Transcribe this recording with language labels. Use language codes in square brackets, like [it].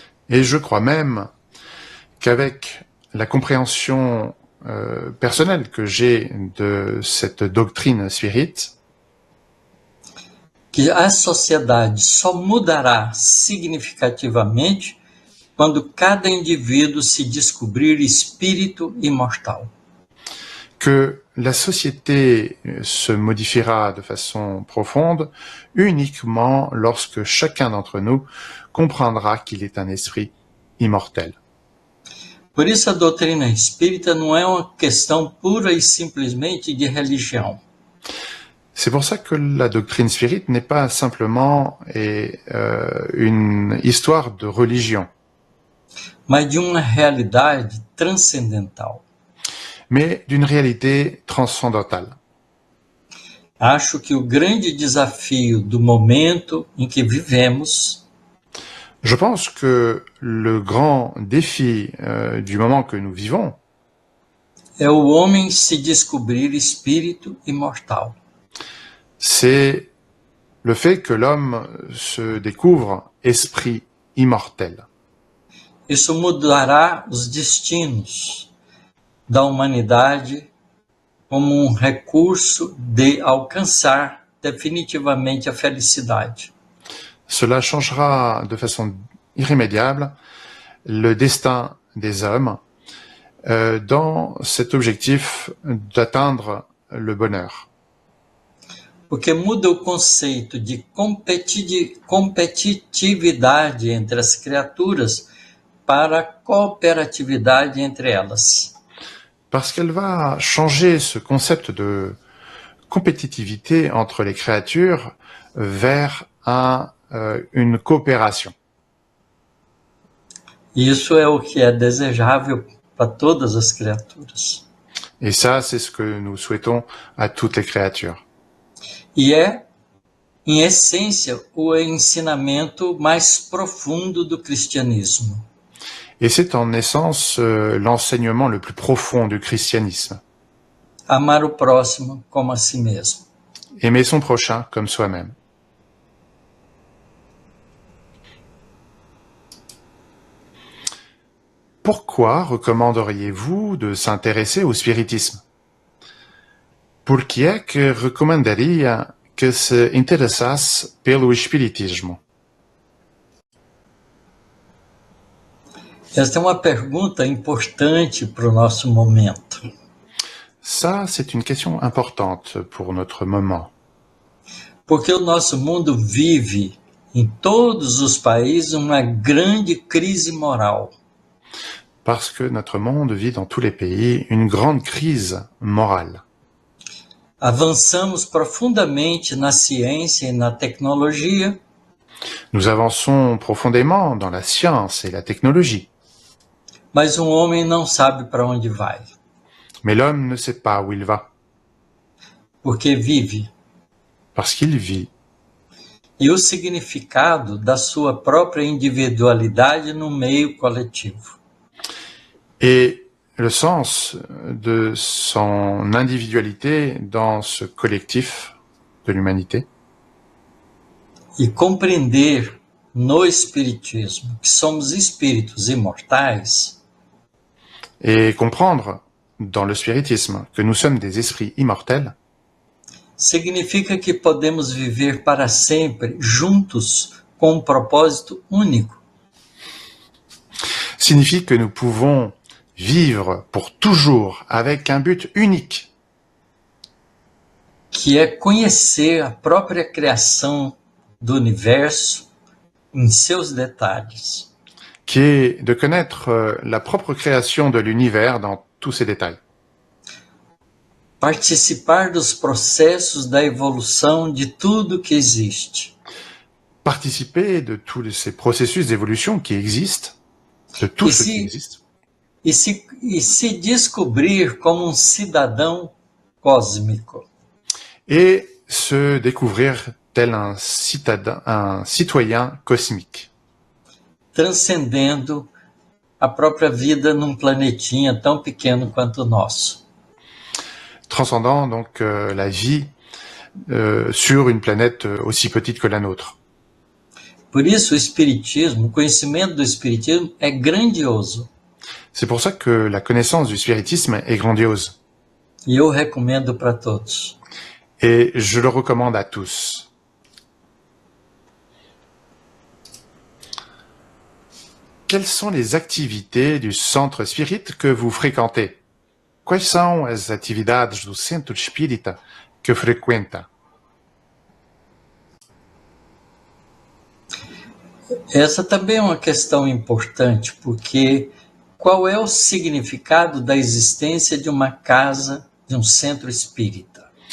[fr] Et je crois même qu'avec la compréhension personnelle que j'ai de cette doctrine spirite, [pt] que a sociedade só mudará significativamente quando cada indivíduo se descobrir espírito imortal. [fr] que la société se modifiera de façon profonde uniquement lorsque chacun d'entre nous comprendra qu'il est un esprit immortel. [pt] Por isso a doutrina espírita não é uma questão pura e simplesmente de religião. [fr] C'est pour ça que la doctrine spirite n'est pas simplement une histoire de religion, [pt] mas de uma realidade transcendental. [fr] mais d'une réalité transcendantale. [pt] Acho que o grande desafio do momento em que vivemos [fr] Je pense que le grand défi du moment que nous vivons, [pt] é o homem se descobrir espírito imortal. [fr] c'est le fait que l'homme se découvre esprit immortel. [pt] Isso mudará os destinos da humanidade como um recurso de alcançar definitivamente a felicidade. [fr] Cela changera de façon irrémédiable le destin des hommes dans cet objectif d'atteindre le bonheur. [pt] Porque muda o conceito de competitividade entre as criaturas para cooperatividade entre elas. [fr] Parce qu'elle va changer ce concept de compétitivité entre les créatures vers une coopération. [pt] Isso é o que é desejável para todas as criaturas. [fr] Et ça, c'est ce que nous souhaitons à toutes les créatures. [pt] E é, em essência, o ensinamento mais profundo do cristianismo. [fr] Et c'est en essence l'enseignement le plus profond du christianisme. [pt] Amar o próximo como a si mesmo. [fr] Aimer son prochain comme soi-même. Pourquoi recommanderiez-vous de s'intéresser au spiritisme? [pt] Por que é que recomendaria que se interessasse pelo espiritismo? Esta é uma pergunta importante para o nosso momento. [fr] Ça, c'est une question importante pour notre moment. [pt] Porque o nosso mundo vive em todos os países uma grande crise moral. [fr] Parce que notre monde vit dans tous les pays une grande crise morale. [pt] Avançamos profundamente na ciência e na tecnologia, [fr] Nous avançons profondément dans la science et la technologie, [pt] mas homem não sabe para onde vai, [fr] mais l'homme ne sait pas où il va, [pt] porque vive. [fr] parce qu'il vit. [pt] E o significado da sua própria individualidade no meio coletivo. [fr] Et le sens de son individualité dans ce collectif de l'humanité. [pt] E compreender no Espiritismo que somos espíritos imortais [fr] Et comprendre dans le spiritisme que nous sommes des esprits immortels [pt] significa que podemos viver para sempre juntos com um propósito único. [fr] signifie que nous pouvons vivre pour toujours avec un but unique, [pt] que é conhecer a própria criação do universo em seus detalhes. [fr] qui est de connaître la propre création de l'univers dans tous ses détails. [pt] Participar dos processos da evolução de tudo que existe. [fr] Participer de tous ces processus d'évolution qui existent, de tout ce qui existe. [pt] E se descobrir como um cidadão cósmico. [fr] Et se découvrir tel un citoyen cosmique. [pt] Transcendendo a própria vida num planetinha tão pequeno quanto o nosso. [fr] Transcendant donc la vie sur une planète aussi petite que la nôtre. [pt] Por isso o Espiritismo, o conhecimento do Espiritismo é grandioso. [fr] C'est pour ça que la connaissance du spiritisme est grandiose. [pt] E eu recomendo para todos. [fr] Et je le recommande à tous. Quelles sont les activités du centre spirit que vous fréquentez? [pt] Quais são as atividades do centro espírita que frequenta? Essa também é uma questão importante, porque qual é o significado da existência de uma casa, de um centro espírita?